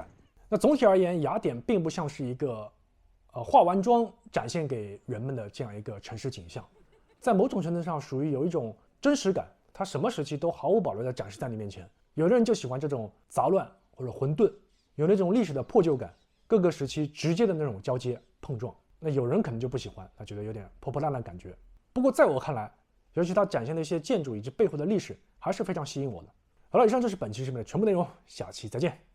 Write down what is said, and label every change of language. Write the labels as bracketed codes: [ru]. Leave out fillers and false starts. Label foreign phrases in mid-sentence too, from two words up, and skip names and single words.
[zh] 那總體而言，雅典並不像是一個化完妝展現給人們的這樣一個城市景象，在某種程度上屬於有一種真實感，它什麼時期都毫無保留地展示在你面前。有的人就喜歡這種雜亂或者混沌，有那種歷史的破舊感，各個時期直接的那種交接碰撞。那有人可能就不喜歡，他覺得有點破破爛爛感覺。不過在我看來，尤其它展現的一些建築以及背後的歷史，還是非常吸引我的。好了，以上就是本期视頻的全部內容，下期再見。